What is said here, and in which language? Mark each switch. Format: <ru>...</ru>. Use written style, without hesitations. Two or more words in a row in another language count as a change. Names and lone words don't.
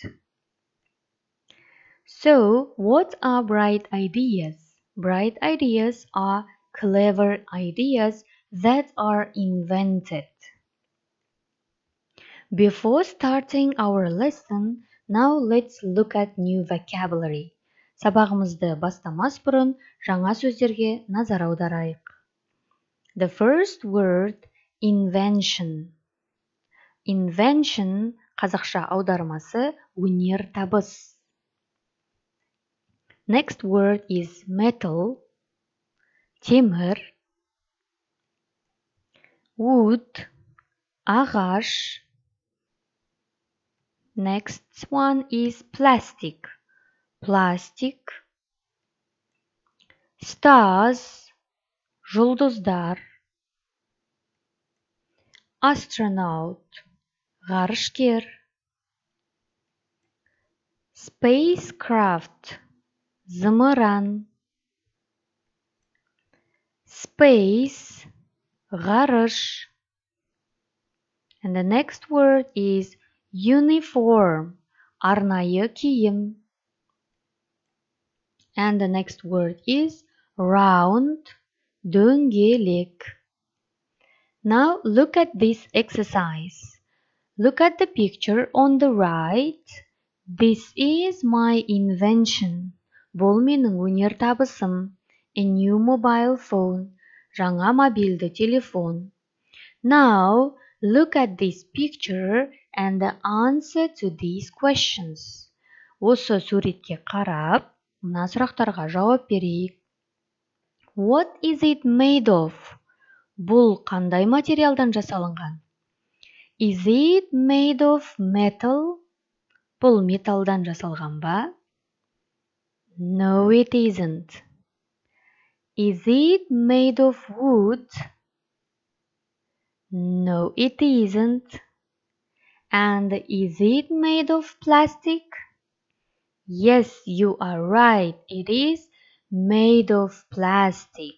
<en>So, what are bright ideas? Bright ideas are clever ideas that are invented. Before starting our lesson, now let's look at new vocabulary.</en> <kk>Сабағымызды бастамас бұрын жаңа сөздерге назар аударайық.</kk> <en>The first word, invention.</en> <kk>Invention қазақша аудармасы өнертабыс.</kk> <en>Next word is metal,</en> <kk>темір.</kk> <en>Wood, ағаш. Next one is plastic, plastic. Stars, жұлдыздар. Astronaut, ғарышкер. Spacecraft, зымыран. Space, ғарыш. And the next word is uniform,</en> <kk>арнайы киім.</kk> <en>And the next word is round, дөңгелек. Now look at this exercise. Look at the picture on the right. This is my invention.</en> <kk>Бұл менің өнертабысым.</kk> <en>A new mobile phone.</en> <kk>Жаңа мобильді телефон.</kk> <en>Now look at this picture and answer to these questions.</en> <kk>Осы суретке қарап, мына сұрақтарға жауап берейік.</kk> <en>What is it made of?</en> <kk>Бұл қандай материалдан жасалынған?</kk> <en>Is it made of metal?</en> <kk>Бұл металдан жасалған ба?</kk> <en>No, it isn't. Is it made of wood? No, it isn't. And is it made of plastic? Yes, you are right. It is made of plastic.</en>